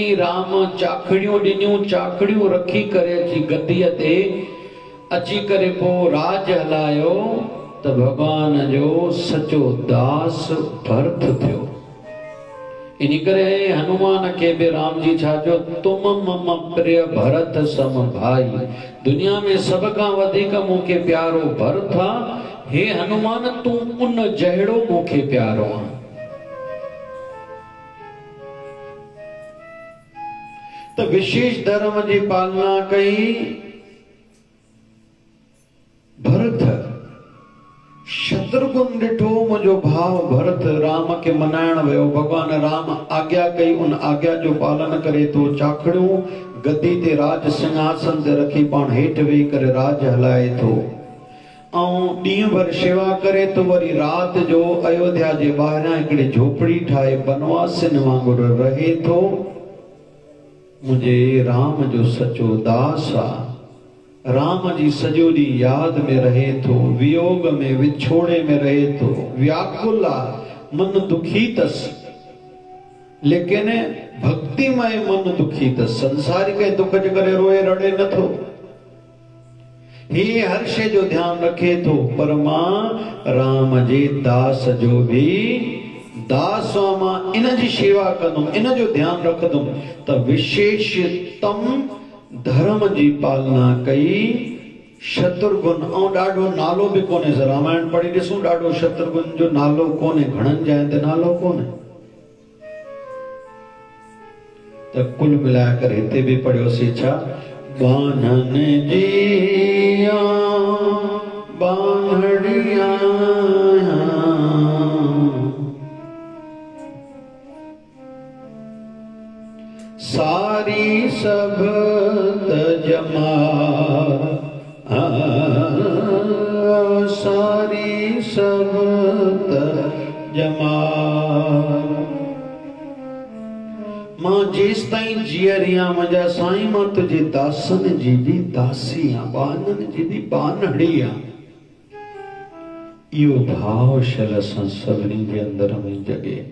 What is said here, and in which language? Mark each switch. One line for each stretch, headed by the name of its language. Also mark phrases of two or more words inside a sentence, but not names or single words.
Sindhi: राम चाखड़ियूं ॾिनियूं, चाखड़ियूं रखी करे अची गद्दीअ ते अची करे पोइ राज हलायो, त भॻवान जो सचो दास भरत थियो। इन करे हनुमान खे बि राम जी छा चयो,
Awadhi: तुम मम प्रिय भरत सम भाई।
Sindhi: दुनिया में सभ खां वधीक मूंखे प्यारो भरत आहे। हे हनुमान तूं उन जहिड़ो मूंखे प्यारो आहे। त विशेष धर्म जी पालना कई भरत। शत्रुघ्न ॾिठो मुंहिंजो भाउ भरत राम खे मनाइण वियो, भॻवान राम आज्ञा कई, उन आज्ञा जो पालन करे थो, चाखड़ियूं गद्दी ते राज सिंहासन ते रखी पाण हेठि वेही करे राज हलाए थो, ऐं ॾींहं भर शेवा करे थो। वरी राति जो अयोध्या जे ॿाहिरां हिकिड़ी झोपड़ी ठाहे बनवासिन वांगुरु रहे थो। मुंहिंजे राम जो सचो दास आहे। राम जी सॼो ॾींहुं यादि में रहे थो, वियोग में विछोड़े में रहे थो, व्याकुल आहे, मन दुखी अथसि, लेकिन भक्तिमय मन दुखी अथसि। संसारिक दुख जे करे रोए रड़े नथो, ही हर शइ जो ध्यानु रखे थो, पर मां राम जे दास जो भी दास आहियां। मां इन जी शेवा कंदुमि, इन जो ध्यानु रखंदुमि। त विशेषतम धर्म जी पालना कई शत्रुघ्न। ऐं ॾाढो नालो बि कोन्हे, रामायण पढ़ी ॾिसूं, ॾाढो शत्रुघ्न जो नालो कोन्हे, घणनि जाइनि ते नालो कोन्हे। त कुल मिलाए करे हिते बि पढ़ियोसीं छा, बानन जिया बानड़िया सारी सब तजमा, सारी सब तजमा। मां जेस ताईं जीअरियां मुंहिंजा साईं, मां तुंहिंजे दासन जी भी दासी आहियां, बानन जी भी बानड़ी आहियां। इहो भाव शल असां सभिनी जे अंदर में जगे।